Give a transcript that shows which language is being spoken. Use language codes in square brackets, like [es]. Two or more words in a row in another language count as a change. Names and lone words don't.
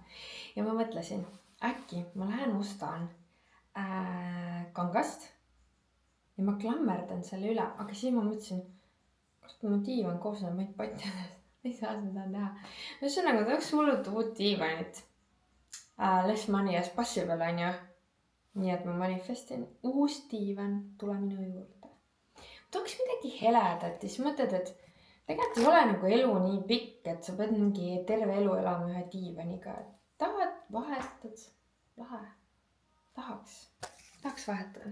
[et] Ja ma mõtlesin, äkki ma lähen ostan kangast ja ma klammerdan selle üle, aga siis ma mõtlesin, kas mu diivan koosneb meid patjadest, ei saa seda teha. Ühesõnaga, tahaks hullult uut diivanit. [en] Less money as possible [et] on ju. Nii et ma manifestin uus diivan tule minu juurde. tooks midagi heledat ja siis mõtled, et tegelikult ei ole nagu elu nii pikk, et sa pead mingi terve elu elama ühe diivaniga. Tahad, vahetad, lahe. Tahaks vahetada.